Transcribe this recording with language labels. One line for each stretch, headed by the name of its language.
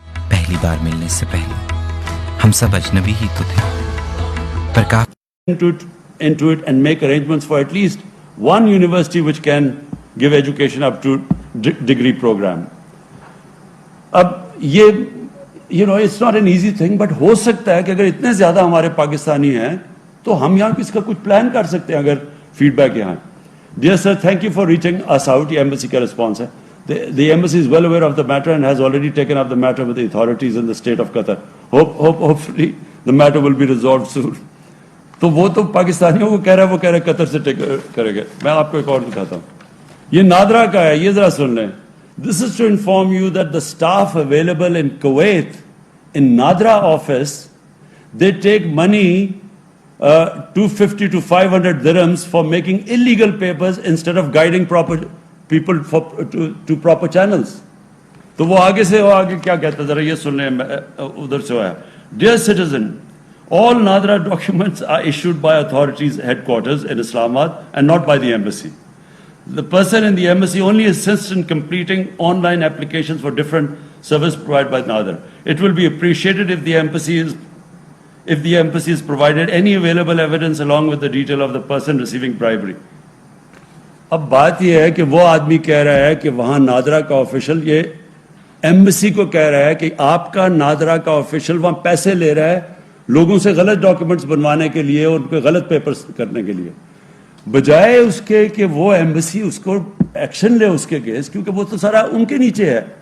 Urdu: پہلی بار ملنے سے پہلے ہم سب اجنبی ہی تو تھے, پر کافی
English: into it and make arrangements for at least one university which can give education up to degree program.
Urdu: اب یہ
English: it's not an easy thing, but
Urdu: ہو سکتا ہے کہ اگر اتنے زیادہ ہمارے پاکستانی ہیں تو ہم یہاں اس کا کچھ پلان کر سکتے ہیں اگر فیڈ بیک یہاں.
English: Dear sir, thank you for reaching us out.
Urdu: یہ embassy کا response ہے.
English: The embassy is well aware of the matter and has already taken up the matter with the authorities in the state of Qatar. Hopefully the matter will be resolved soon.
Urdu: تو وہ تو پاکستانیوں کو کہہ رہا ہے قطر سے کرے گا. میں آپ کو ایک اور دکھاتا ہوں, یہ نادرا کا ہے, یہ ذرا سن لیں.
English: This is to inform you that the staff available in Kuwait, in Nadra office, they take money 250 to 500 dirhams for making illegal papers instead of guiding proper people to proper channels.
Urdu: تو وہ آگے کیا کہتا ہے ذرا یہ سن لیں, ادھر سے آیا.
English: Dear citizen, all Nadra documents are issued by authorities headquarters in Islamabad and not by the embassy. The person in the embassy only assists in completing online applications for different services provided by Nadra. It will be appreciated if the embassy is provided any available evidence along with the detail of the person receiving bribery.
Urdu: اب بات یہ ہے کہ وہ آدمی کہہ رہا ہے کہ وہاں نادرا کا آفیشل یہ ایمبسی کو کہہ رہا ہے کہ آپ کا نادرا کا آفیشل وہاں پیسے لے رہا ہے لوگوں سے غلط ڈاکیومنٹس بنوانے کے لیے اور ان پہ غلط پیپرز کرنے کے لیے, بجائے اس کے کہ وہ ایمبسی اس کو ایکشن لے اس کے کیس, کیونکہ وہ تو سارا ان کے نیچے ہے.